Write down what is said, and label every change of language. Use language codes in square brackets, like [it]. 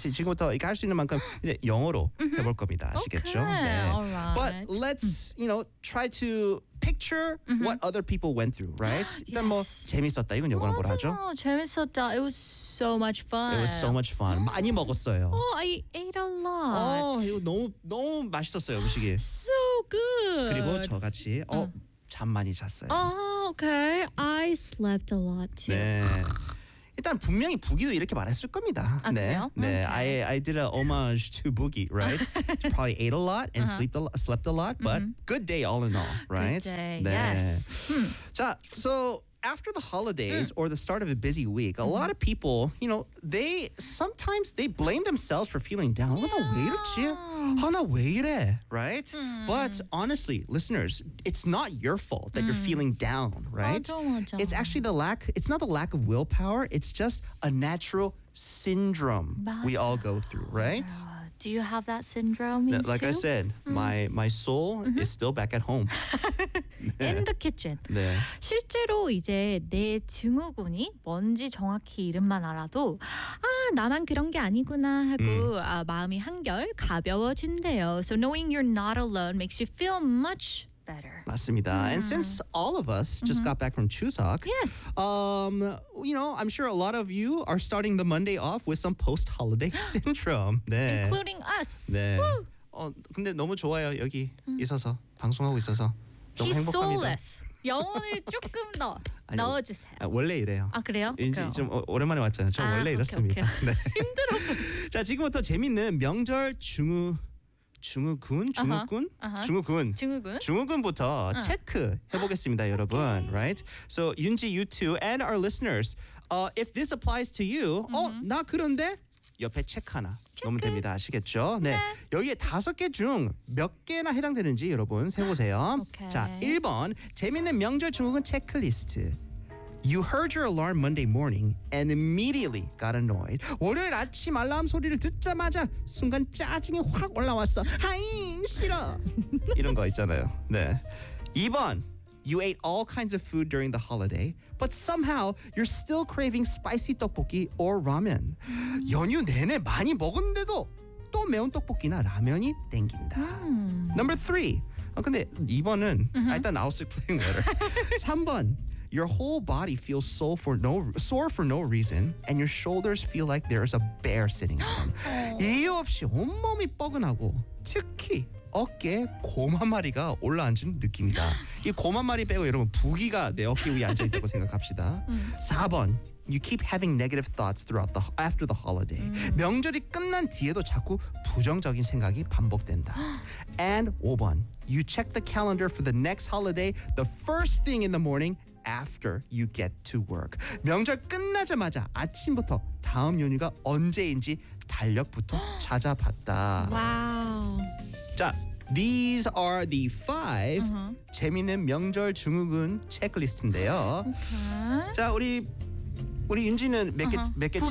[ko] 지금부터 이거 할 수 있는 만큼 이제 영어로 해볼 겁니다. 아시겠죠? [en] Okay. [ko] 네. [en] All right. But let's, you know, try to picture what other people went through, right? [ko] 일단 뭐 재밌었다. 이건 영어로 뭐라 하죠? 재밌었다. [en] It was so much fun. It was so much fun. [ko] 많이 먹었어요. [en] Oh, I ate a lot. [ko] 이거 너무 맛있었어요, 음식이. [en] So good. [ko] 그리고 저같이 잠 많이 잤어요. [en] Okay, I slept a lot too. [ko] 네. 일단 분명히 부기도 이렇게 말했을 겁니다. 아, 네. 그래요? [en] 네. Okay. I did a homage to Boogie, right? She probably ate a lot and slept a lot, but good day all in all, right? Good day. 네. Yes. 자, so after the holidays or the start of a busy week, a lot of people, you know, they sometimes they blame themselves for feeling down. [ko] Yeah. 나 왜 이렇지? 나 왜 이래? Right? [en] But honestly, listeners, it's not your fault that you're feeling down, right? [ko] 맞아, 맞아. [en] It's actually the lack, it's not the lack of willpower, it's just a natural syndrome [ko] 맞아. [en] We all go through, right? 맞아. Do you have that syndrome? No, like too? I said, my soul is still back at home. In the kitchen. [ko] 네. 실제로 이제 내 증후군이 뭔지 정확히 이름만 알아도 아, 나만 그런 게 아니구나 하고 아, 마음이 한결 가벼워진대요. [en] So knowing you're not alone makes you feel much better. [ko] 맞습니다. Yeah. [en] And since all of us just got back from Chuseok, yes. You know, I'm sure a lot of you are starting the Monday off with some post-holiday syndrome. [ko] 네. [en] Including us. [ko] 네. Woo! 근데 너무 좋아요. 여기 있어서, 방송하고 있어서. 너무 [en] He's [ko] 행복합니다. [en] Soulless. [ko] 영혼을 조금 더 아니, 넣어주세요. 아, 원래 이래요. 아, 그래요? 이제 좀 오랜만에 왔잖아요. 저 원래 이렇습니다. 오케이. 네. 힘들어. 자, 지금부터 재밌는 명절 중후 중후군? 중후군? 중후군? 중후군? 중후군부터 체크해보겠습니다, 여러분. [en] Okay. Right? So, Yunji, you two, and our listeners, if this applies to you, [ko] 어, 나 그런데? 옆에 체크 하나 넣으면 됩니다. 아시겠죠? 네. 네. 여기에 다섯 개 중 몇 개나 해당되는지 여러분 세보세요. [en] Okay. [ko] 자, 1번, 재밌는 명절 중후군 체크리스트. [en] You heard your alarm Monday morning and immediately got annoyed. [ko] 월요일 아침 알람 소리를 듣자마자 순간 짜증이 확 올라왔어. 하잉 싫어. 이런 거 있잖아요. 네. 2번. [en] You ate all kinds of food during the holiday, but somehow you're still craving spicy tteokbokki or ramen. [ko] 연휴 내내 많이 먹었는데도 또 매운 떡볶이나 라면이 땡긴다. [en] Number 3. [ko] 아, 근데 2번은 일단 [en] I'll sip plain water. [ko] 3번. [en] Your whole body feels sore for no reason, and your shoulders feel like there's a bear sitting on them. [ko] 이유 없이 온몸이 뻐근하고 특히 어깨에 곰 한 마리가 올라앉은 느낌이다. 이 곰 한 마리 빼고 여러분 부기가 내 어깨 위에 앉아있다고 생각합시다. 4번. [en] You keep having negative thoughts throughout the after the holiday. [ko] 명절이 끝난 뒤에도 자꾸 부정적인 생각이 반복된다. [en] And 5번. You check the calendar for the next holiday the first thing in the morning after you get to work. [ko] 명절 끝나자마자 아침부터 다음 연휴가 언제인지 달력부터 찾아봤다. 와우. 자, [en] these are the 5 [ko] 재미있는 명절 증후군 체크리스트인데요. [en] Okay. [ko] 자, 우리 윤지는 몇 개 몇 개 체크했어요?